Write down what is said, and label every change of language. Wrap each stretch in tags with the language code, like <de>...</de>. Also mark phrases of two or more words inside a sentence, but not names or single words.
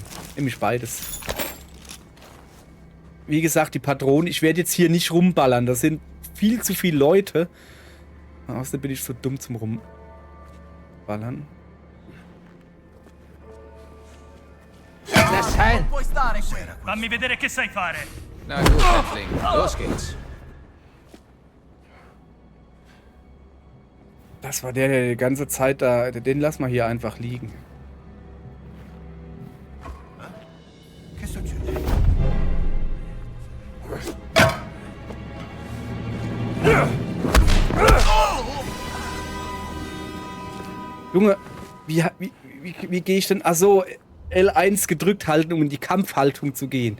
<de>Nämlich beides. Wie gesagt, die Patronen, ich werde jetzt hier nicht rumballern. Das sind viel zu viele Leute. Außerdem bin ich so dumm zum Rumballern. Lass sein!</de> <it>Fammi vedere che sai fare.</it> <de>Na gut, Häftling. Los geht's. Das war der die ganze Zeit da. Den lass mal hier einfach liegen.</de> <it>Che succede?</it> <de>Junge, wie gehe ich denn? Achso, L1 gedrückt halten, um in die Kampfhaltung zu gehen.</de>